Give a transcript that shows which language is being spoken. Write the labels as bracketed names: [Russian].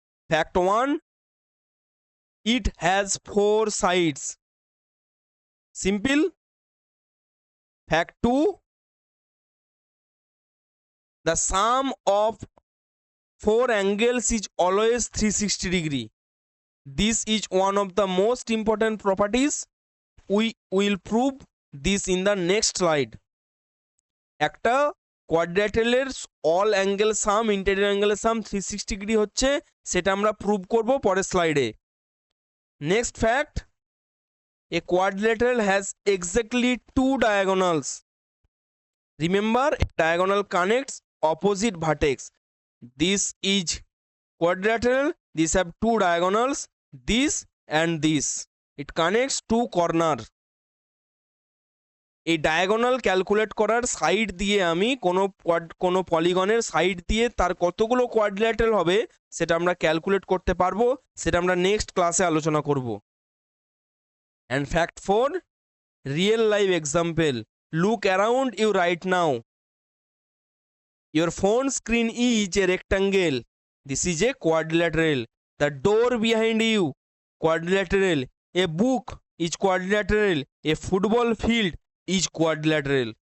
[English] Fact 1, it has 4 sides. Simple. Fact 2, the sum of four angles is always 360 degree. This is one of the most important properties. We will prove this in the next slide. [Bangla] একটা কোয়াড্রিল্যাটারালের all angle সাম interior অ্যাঙ্গেলের সাম 360 degree হচ্ছে, সেটা আমরা prove করব পরের স্লাইডে। [English] Next fact, a quadrilateral has exactly two diagonals. Remember, a diagonal connects opposite vertex. This is quadrilateral, these have two diagonals, this and this. It connects two corner. [Bangla] এই diagonal calculate করার side দিয়ে আমি কোনো পলিগনের side দিয়ে তার কতগুলো quadrilateral হবে সেটা আমরা ক্যালকুলেট করতে পারবো, সেটা আমরা নেক্সট ক্লাসে আলোচনা করব। [English] And fact 4, real life example. Look around you right now. Your phone screen is a rectangle. This is a quadrilateral. The door behind you, quadrilateral. A book is quadrilateral. A football field is quadrilateral.